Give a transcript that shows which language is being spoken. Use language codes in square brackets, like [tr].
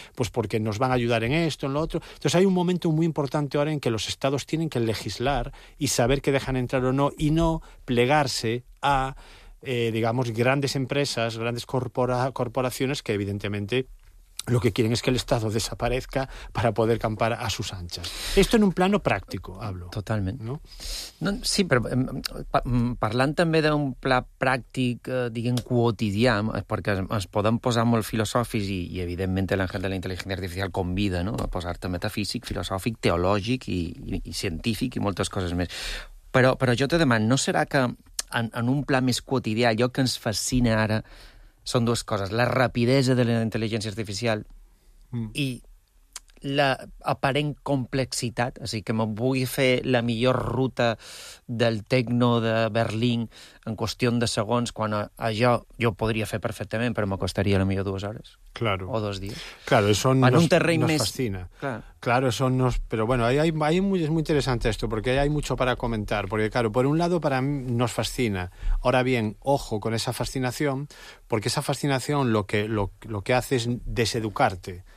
[es] Pues porque nos van a ayudar en esto, en lo otro. Entonces hay un momento muy importante ahora en que los estados tienen que legislar y saber qué dejan entrar o no, y no plegarse a, digamos, grandes empresas, grandes corporaciones que evidentemente lo que quieren es que el Estado desaparezca para poder campar a sus anchas. Esto en un plano práctico, hablo. [ca] Totalment. No? No, sí, però parlant també d'un pla pràctic, diguem, quotidià, perquè es poden posar molt filosòfics i evidentment l'Àngel de la Intel·ligència Artificial convida, no?, a posar-te metafísic, filosòfic, teològic i científic i moltes coses més. Però jo te demano, no serà que en un pla més quotidià allò que ens fascina ara són dues coses: la rapidesa de la intel·ligència artificial, i l'aparent complexitat, o sigui, que me vull fer la millor ruta del tecno de Berlín en qüestió de segons, quan això jo ho podria fer perfectament, però me costaria la millor 2 hores. [es] Claro. O 2 dies. Claro, eso nos, [ca] un terreny [es] nos [ca] més... [es] fascina. Claro, eso nos... Pero bueno, hay muy, es muy interesante esto, porque hay mucho para comentar. Porque claro, por un lado para mí nos fascina. Ahora bien, ojo con esa fascinación, porque esa fascinación lo que hace es deseducarte.